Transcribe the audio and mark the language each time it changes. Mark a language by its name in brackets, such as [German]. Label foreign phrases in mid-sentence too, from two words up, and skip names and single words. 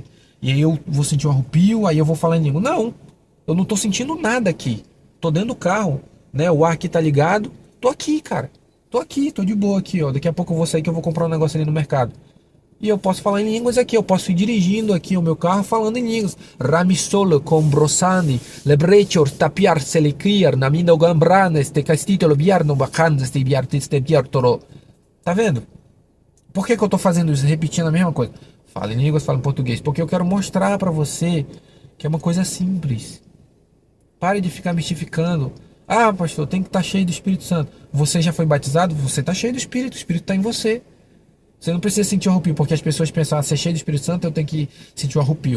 [Portuguese] E aí eu vou sentir um arrepio, aí eu vou falar em língua. Não, eu não tô sentindo nada aqui. Tô dentro do carro, né? O ar aqui tá ligado. Tô aqui, cara. Tô aqui, tô de boa aqui, ó. Daqui a pouco eu vou sair que eu vou comprar um negócio ali no mercado. E eu posso falar em línguas aqui, eu posso ir dirigindo aqui o meu carro falando em línguas. Ramistolo combrosani, lebrechor tapiar selecriar, namino gambranes, te castitolo biarno bacanas, te biartis te biartoro. Tá vendo? Por que eu tô fazendo isso? Repetindo a mesma coisa. Fala em línguas, fala em português. Porque eu quero mostrar pra você que é uma coisa simples. Pare de ficar mistificando. Ah, pastor, tem que estar cheio do Espírito Santo. Você já foi batizado? Você tá cheio do Espírito, o Espírito tá em você. Você não precisa sentir o arrepio, porque as pessoas pensam, ah, ser cheio do Espírito Santo, eu tenho que sentir o arrepio.